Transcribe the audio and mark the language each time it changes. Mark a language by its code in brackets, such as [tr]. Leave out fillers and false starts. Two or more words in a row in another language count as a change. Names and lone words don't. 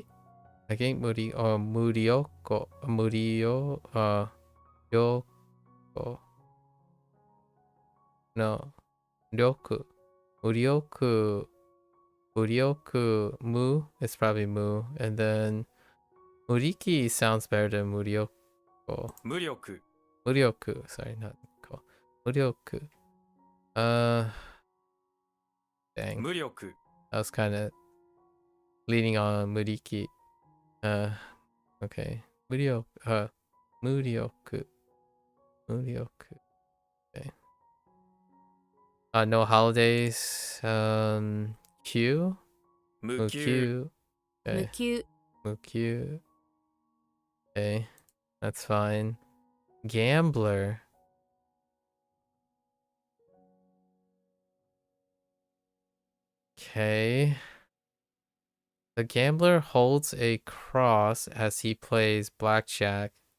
[en] I think Murioko. Yoko. No. Ryoku. Murioku Mu. It's probably Mu. And then Muriki sounds better than Murioko. [ja] 無力 [en] Murioku. Sorry, not Ko. Murioku. Dang. [ja] 無力 [en] I was kind of leaning on Muriki. Okay. Murioku. Murioku. Okay. No holidays. Q. [ja] 無給 [en] Mukyu. [ja] 無 [en] Okay. [ja] 給 [en] Mukyu. Okay. That's fine. Gambler. Okay. The gambler holds a cross as he plays blackjack.